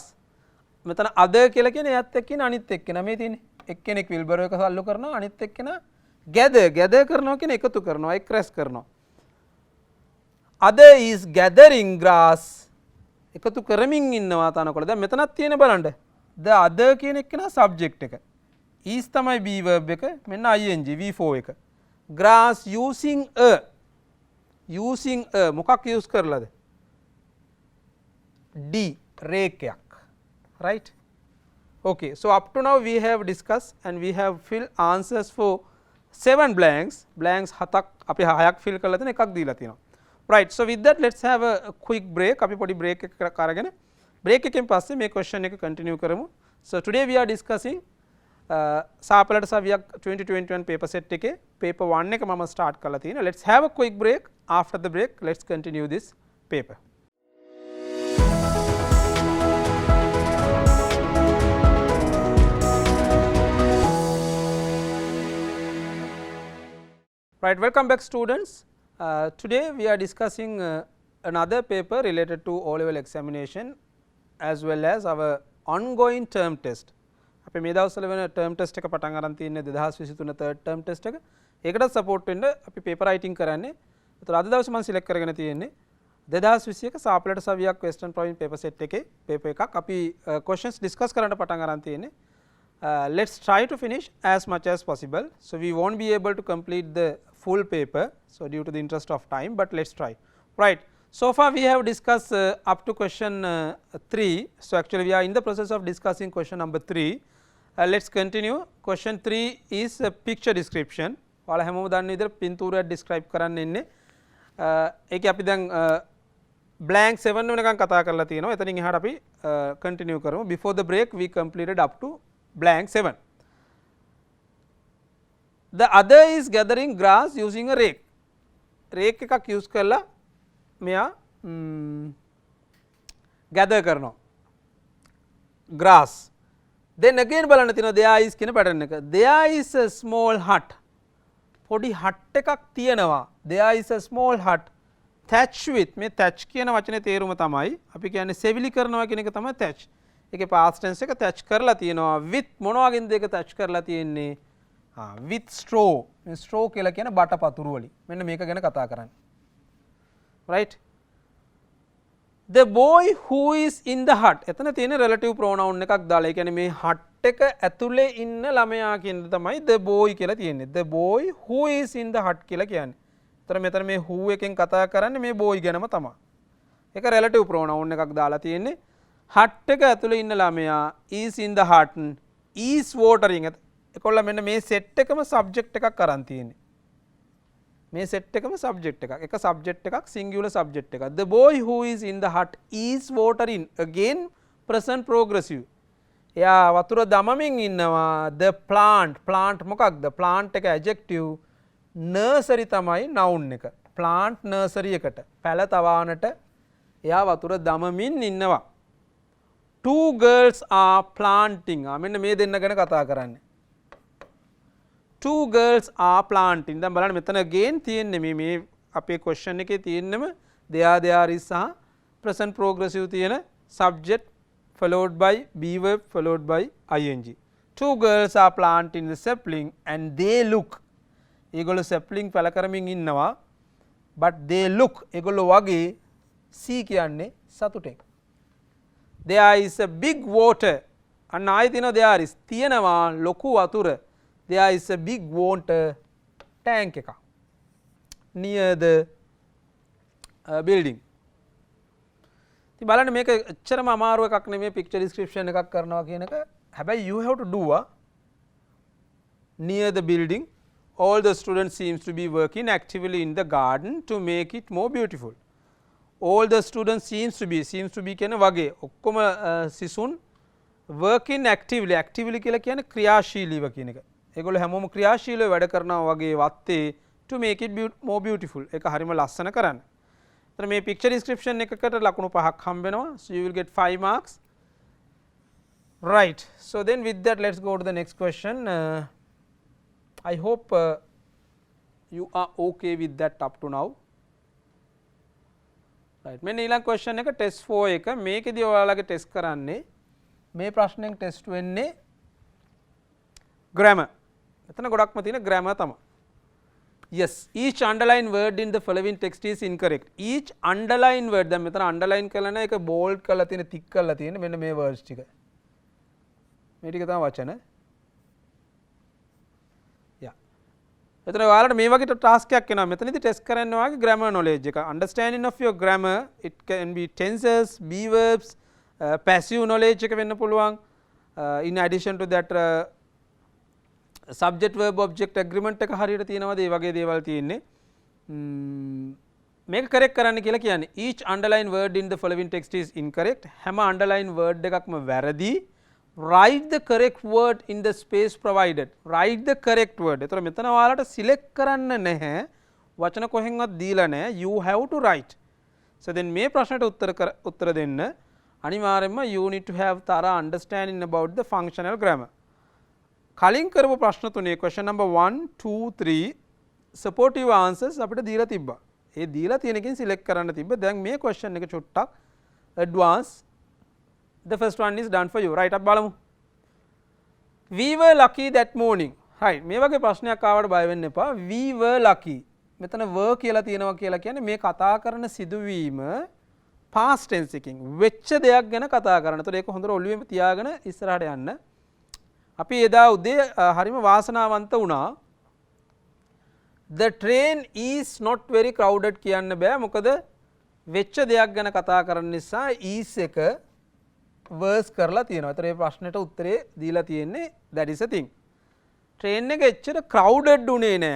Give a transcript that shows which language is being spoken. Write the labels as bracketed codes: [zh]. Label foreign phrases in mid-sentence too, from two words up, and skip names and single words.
[si] මෙතන other කියලා කියන්නේ එයත් එක්කින අනිත් එක්කෙනා මේ තියෙන්නේ. එක්කෙනෙක් wheelbarrow එක තල්ලු කරනවා, අනිත් එක්කෙනා gather කරනවා කියන්නේ එකතු කරනවා, එක් රැස් කරනවා. [en] other is gathering grass, [si] එකතු කරමින් ඉන්නවා තනකොළ. දැන් මෙතනත් තියෙන බලන්න [en] the other [si] කියන එක්කෙනා subject එක, is තමයි be verb එක, මෙන්න ing v4 එක. [en] grass using a, [si] මොකක් use කරලාද? d, රේඛයක්. [en] right, okay, so up to now we have discussed and we have filled answers for 7 blanks. [si] හතක් අපි 6ක් fill කරලා තියෙන, එකක් දීලා තියෙනවා. [en] right, so with that let's have a quick break. [si] අපි පොඩි break එකක් අරගෙන break එකෙන් පස්සේ මේ question එක continue කරමු. [en] so today we are discussing සාපලට සවියක් 2021 paper set [si] එකේ paper 1 එක මම start කරලා තියෙනවා. [en] let's have a quick break. after the break let's continue this paper. right, welcome back students. Today we are discussing another paper related to O-level examination as well as our ongoing term test. [si] අපි මේ දවස්වල වෙන term test එක පටන් අරන් තියෙන්නේ 2023 third term test එක. ඒකට support වෙන්න අපි [en] paper writing [si] කරන්නේ ඒතර අද දවසේ මම සිලෙක්ට් කරගෙන තියෙන්නේ 2021 සාපලට සවියක් [en] western province paper set [si] එකේ පේපර් එකක් අපි questions discuss කරන්න පටන් අරන් තියෙන්නේ. [en] Let's try to finish as much as possible. So we won't be able to complete the full paper, so due to the interest of time, but let's try. Right. So far we have discussed up to question 3. So actually we are in the process of discussing question number 3. Let's continue. Question 3 is a picture description. [si] ඔයාලා හැමෝම දන්න විදිහට පින්තූරයක් describe කරන්න ඉන්නේ. ඒකේ අපි දැන් blank 7 වෙනකන් කතා කරලා තියෙනවා. එතනින් එහාට අපි continue කරමු. [en] Before the break we completed up to blank 7. The other is gathering grass using a rake. [si] Rake එකක් use කරලා මෙයා gather කරනවා grass. Then again බලන්න තියෙනවා [en] there is [si] කියන pattern එක. [en] There is a small hut. [si] පොඩි hut එකක් තියෙනවා. [en] There is a small hut thatch with. [si] මේ thatch කියන වචනේ තේරුම තමයි අපි කියන්නේ සෙවිලි කරනවා කියන එක තමයි thatch. ඒකේ past tense එක thatch කරලා තියෙනවා with මොන වගේද ඒක thatch කරලා තියෙන්නේ [en] with straw. [si] මේ straw කියලා කියන බට පතුරු වලින්. මෙන්න මේක ගැන කතා කරන්නේ. [en] Right. The boy who is in the hut. [si] එතන තියෙන [en] relative pronoun [si] එකක් දාලා. ඒ කියන්නේ මේ hut එක ඇතුලේ ඉන්න ළමයා කියන තමයි [en] the boy [si] කියලා තියෙන්නේ. [en] The boy who is in the hut [si] කියලා කියන්නේ. ඒතර මෙතන මේ who එකෙන් කතා කරන්නේ මේ boy ගැනම තමයි. ඒක [en] relative pronoun [si] එකක් දාලා තියෙන්නේ. hut එක ඇතුලේ ඉන්න ළමයා [en] is in the hut is watering. [si] ඒකොල්ල මෙන්න මේ set එකම subject එකක් අරන් තියෙන්නේ. මේ set එකම subject එකක්. එක subject එකක් singular subject එකක්. [en] The boy who is in the hut is watering. Again present progressive. [si] එයා වතුර දමමින් ඉන්නවා. [en] The plant [si] මොකක්ද? plant එක adjective. nursery තමයි noun එක. [en] plant nursery [si] එකට පැල තවානට එයා වතුර දමමින් ඉන්නවා. [en] Two girls are planting. [si] මෙන්න මේ දෙන්න ගැන කතා කරන්නේ. [en] Two girls are planting. [si] දැන් බලන්න මෙතන again තියෙන්නේ මේ අපේ question එකේ තියෙන්නම [en] there is [si] සහ [en] present progressive [si] තියෙන [en] subject followed by be verb followed by ing. Two girls are planting the sapling and they look. [si] ඒගොල්ලෝ sapling පැල කරමින් ඉන්නවා. [en] But they look. [si] ඒගොල්ලෝ වගේ see කියන්නේ සතුටෙන්. [en] There is a big water. [si] අන්න ආයෙ තියෙනවා there is. තියෙනවා ලොකු වතුර. [en] There is a big water tank [si] එකක් [en] near the building. [si] ඉතින් බලන්න මේක එච්චරම අමාරු එකක් නෙමෙයි [en] picture description [si] එකක් කරනවා කියන එක. හැබැයි [en] you have to do near the building. All the students seems to be working actively in the garden to make it more beautiful. All the students seems to be [si] කියන වගේ ඔක්කොම සිසුන් [en] working actively [si] කියලා කියන්නේ ක්‍රියාශීලීව කියන එක. ඒගොල්ලෝ හැමෝම ක්‍රියාශීලව වැඩ කරනවා වගේ වත්තේ [en] to make it more beautiful. [si] ඒක හරිම ලස්සන කරන්න. එතන මේ [en] picture description [si] එකකට ලකුණු 5ක් හම්බ වෙනවා. [en] So you will get 5 marks. Right. So then with that let's go to the next question. I hope you are okay with that up to now. Right. [si] මෙන්න ඊළඟ question එක test 4 එක. මේකෙදී ඔයාලගේ test කරන්නේ මේ ප්‍රශ්නෙන් test වෙන්නේ grammar. එතන ගොඩක්ම තියෙන grammar තමයි. [en] Yes, each underline word in the following text is incorrect. Each underline word [si] දැන් මෙතන underline කරලා නැහැ, ඒක bold කරලා තියෙන, thick කරලා තියෙන මෙන්න මේ words ටික. මේ ටික තමයි වචන. Yeah. එතන ඔයාලට මේ වගේ task එකක් එනවා. මෙතනදී test කරන්න ඔයාගේ [en] grammar knowledge [si] එක. [en] Understanding of your grammar, it can be tenses, be verbs, passive knowledge [si] එක වෙන්න පුළුවන්. [en] In addition to that subject verb object agreement [si] එක හරියට තියෙනවද? ඒ වගේ දේවල් තියෙන්නේ. මේක correct කරන්න කියලා කියන්නේ [en] each underline word in the following text is incorrect. [si] හැම [en] underline word [si] එකක්ම වැරදි. [en] Write the correct word in the space provided. Write the correct word. [si] ඒතර මෙතන ඔයාලට select කරන්න නැහැ. වචන කොහෙන්වත් දීලා නැහැ. [en] You have to write. So then [si] මේ ප්‍රශ්නට උත්තර දෙන්න අනිවාර්යයෙන්ම [en] you need to have thorough understanding about the functional grammar. [si] කලින් කරපු ප්‍රශ්න තුනේ [en] question number 1 2 3 supportive answers [si] අපිට දීලා තිබ්බා. ඒ දීලා තියෙන එකෙන් select කරන්න තිබ්බ. දැන් මේ question එක චුට්ටක් advance. [en] The first one is done for you. Right, [si] අපි බලමු. [en] We were lucky that morning. Right, [si] මේ වගේ ප්‍රශ්නයක් ආවට බය වෙන්න එපා. [en] We were lucky. [si] මෙතන were කියලා තියෙනවා කියලා කියන්නේ මේ කතා කරන සිදුවීම [en] past tense [si] එකකින් වෙච්ච දෙයක් ගැන කතා කරන. ඒතකොට ඒක හොඳට ඔළුවේ තියාගෙන ඉස්සරහට යන්න. අපි එදා උදේ හරිම වාසනාවන්ත වුණා. [en] The train is not very crowded [si] කියන්න බෑ. මොකද වෙච්ච දෙයක් ගැන කතා කරන නිසා is එක verse කරලා තියෙනවා. ඒතර මේ ප්‍රශ්නෙට උත්තරේ දීලා තියෙන්නේ [en] that is a thing. [si] train එක එච්චර crowded උනේ නෑ.